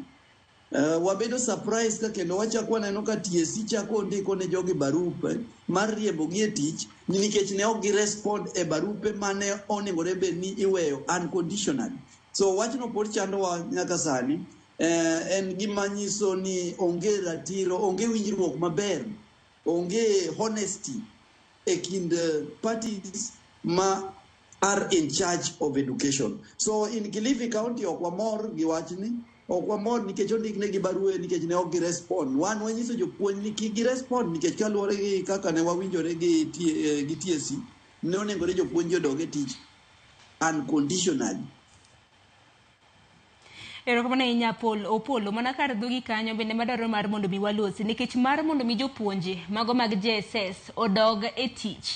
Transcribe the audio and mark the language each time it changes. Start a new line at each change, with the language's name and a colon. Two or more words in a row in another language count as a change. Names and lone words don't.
Luo (Kenya and Tanzania): Wabedo surprise ka kendo wachako waneno ka TSC chako ndiko ne jogi barupe mar riembogi e tich nikech ne ok girespond e barupe mane onengore bed ni iweyo unconditionally. So wachno pod chandowa nyaka sani. En gima nyiso ni onge ratiro, onge winjruok maber, onge honesty e kind parties ma
English: are in charge of education. So in Kilifi County
Luo (Kenya and Tanzania): ok wamor gi wachni, ok wamor nikech ondik ne gi barua nikech ne ok girespond. Wan wanyiso jopuonj ni kik girespond nikech kaluwore gi kaka ne wawinjore gi TSC ne onengore jopuonj odog e tich unconditionally. Erokamano ahinya Opolo mana kar dhogi kanyo bende madwaro mar mondo mi walosi nikech mar mondo mi jopuonje mago mag JSS odog e tich.